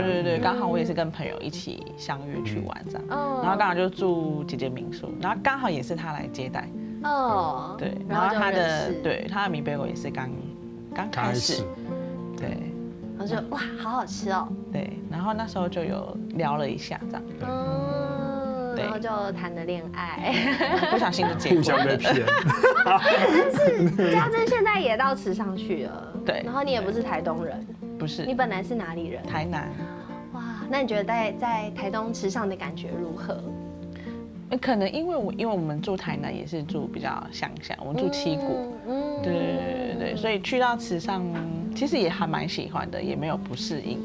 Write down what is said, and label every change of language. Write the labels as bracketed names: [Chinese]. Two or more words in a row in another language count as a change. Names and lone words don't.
[Chinese] 對對對，剛好我也是跟朋友一起相約去玩這樣，然後剛好就住姐姐民宿，然後剛好也是他來接待。哦。對，然後他的米貝果也是剛開始。對。我就哇，好好吃哦。對，然後那時候就有聊了一下這樣。然後就談了戀愛，不小心就結婚了，互相被騙。但是家珍現在也到池上去了，對。然後你也不是台東人，不是，你本來是哪裡人？台南。哇，那你覺得在台東池上的感覺如何？可能因为我们住台南也是住比较乡下，我们住七股，对，所以去到池上其实也还蛮喜欢的，也没有不适应。